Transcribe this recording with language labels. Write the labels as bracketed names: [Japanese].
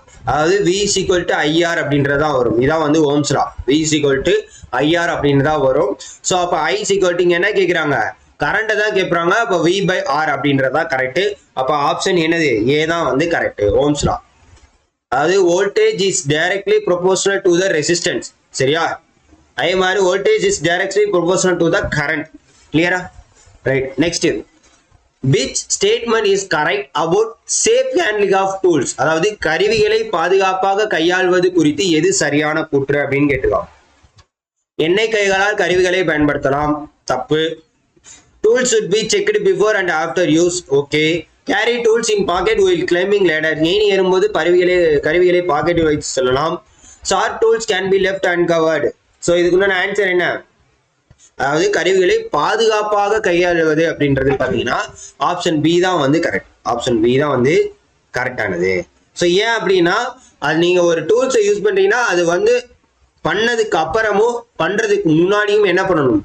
[Tamil] அதாவது [English] V is equal to IR [Tamil] அப்படின்றதா வரும். இதான் வந்து Ohm's law. [English] V is equal to IR [Tamil] அப்படின்றதா வரும். ஸோ அப்போ [English] I is equal to [Tamil] என்ன கேட்குறாங்க? கரண்ட்டை தான் கேட்குறாங்க. அப்போ V by R அப்படின்றதா கரெக்ட். அப்போ ஆப்ஷன் என்னது? ஏ தான் வந்து கரெக்ட். Ohm's law. அதாவது [English] Voltage is directly proportional to the resistance. [Tamil] சரியா? அதே மாதிரி [English] Voltage is directly proportional to the current. [Tamil] கிளியரா? [English] Right. Next, which statement is correct about safe handling of tools? [Tamil] அதாவது கருவிகளை பாதுகாப்பாக கையாள்வது குறித்து எது சரியான கூற்று அப்படின்னு கேட்டுக்கலாம். எண்ணெய் கைகளால் கருவிகளை பயன்படுத்தலாம், தப்பு. [English] Tools should be checked before and after use. Okay. Carry tools in pocket while climbing ladder. [Tamil] ஏணி ஏறும்போது கருவிகளை பாக்கெட்டில் வைத்து செல்லலாம். [English] Short tools can be left uncovered. [Tamil] So இதுக்குள்ள ஆன்சர் என்ன? அதாவது கருவிகளை பாதுகாப்பாக கையாளுவது அப்படின்றது பார்த்தீங்கன்னா ஆப்ஷன் பி தான் வந்து கரெக்ட். ஆப்ஷன் பி தான் வந்து கரெக்டானது. ஸோ ஏன் அப்படின்னா அது நீங்க ஒரு டூல்ஸை யூஸ் பண்றீங்கன்னா அது வந்து பண்ணதுக்கு அப்புறமும் பண்றதுக்கு முன்னாடியும் என்ன பண்ணணும்?